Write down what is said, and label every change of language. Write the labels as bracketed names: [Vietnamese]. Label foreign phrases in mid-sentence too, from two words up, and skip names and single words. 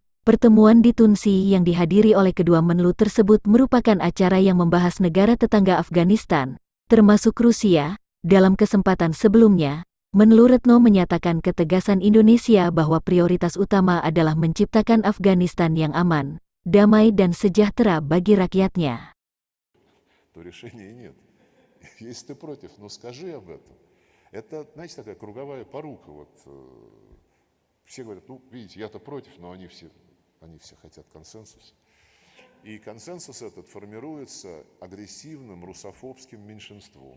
[Indonesian] Pertemuan di Tunsi yang dihadiri oleh kedua menlu tersebut merupakan acara yang membahas negara tetangga Afghanistan, termasuk Rusia. Dalam kesempatan sebelumnya, Menlu Retno menyatakan ketegasan Indonesia bahwa prioritas utama adalah menciptakan Afghanistan yang aman, damai dan sejahtera bagi rakyatnya. [Russian] То решения нет. Если ты против, ну скажи об этом. Это, знаете, такая круговая порука. Вот, все говорят, ну, видите, я-то против, но они все хотят консенсуса. И консенсус этот формируется агрессивным русофобским меньшинством.